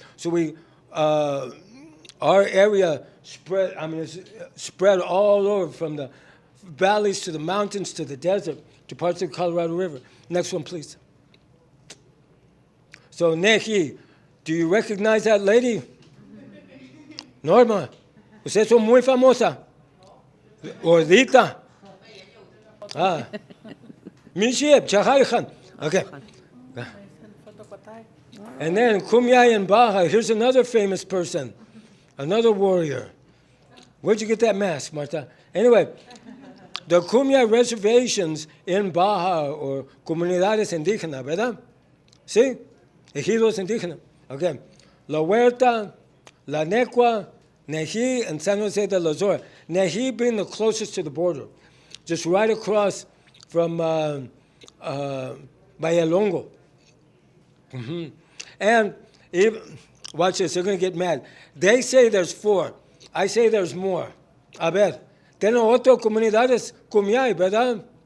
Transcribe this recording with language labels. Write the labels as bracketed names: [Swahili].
[English] So our area spread all over, from the valleys to the mountains to the desert to parts of the Colorado River. Next one, please. So Neji, do you recognize that lady? [Spanish] Norma, usted es muy famosa. Gordita. Mishib, Chahayhan. Okay. [English] And then Kumeyaay and Baja. Here's another famous person, another warrior. Where'd you get that mask, Marta? Anyway, the Kumeyaay reservations in Baja, [Spanish] or comunidades indígenas, ¿verdad? ¿Sí? Ejidos indígenas. [English] Okay. La Huerta, La Necua, Neji, and San Jose de la Zora. Neji being the closest to the border, just right across from Bayalongo. Mm-hmm. And even, watch this, they're going to get mad. They say there's 4. I say there's more. [Spanish] A ver, tienen otras comunidades Kumeyaay, ¿verdad?